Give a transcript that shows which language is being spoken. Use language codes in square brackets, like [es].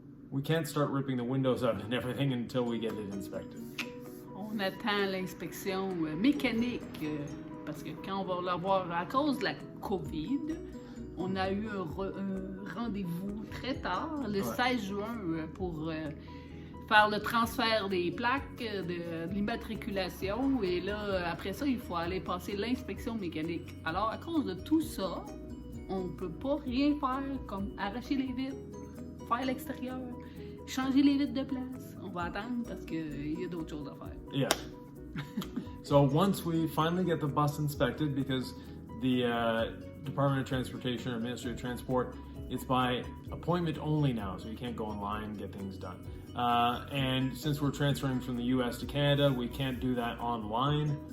[en] We can't start ripping the windows out and everything until we get it inspected. [fr] On attend l'inspection mécanique parce que quand on va l'avoir à cause de la COVID, on a eu un rendez-vous très tard, le 16 juin, pour faire le transfert des plaques de l'immatriculation. Et là, après ça, il faut aller passer l'inspection mécanique. Alors, à cause de tout ça, on ne peut pas rien faire comme arracher les vitres, faire l'extérieur, changer les vitres de place. On va attendre parce qu'il y a d'autres choses à faire. [en] Yeah. So once we finally get the bus inspected, because the Department of Transportation or Ministry of Transport, it's by appointment only now, so you can't go online and get things done. And since we're transferring from the U.S. to Canada, we can't do that online.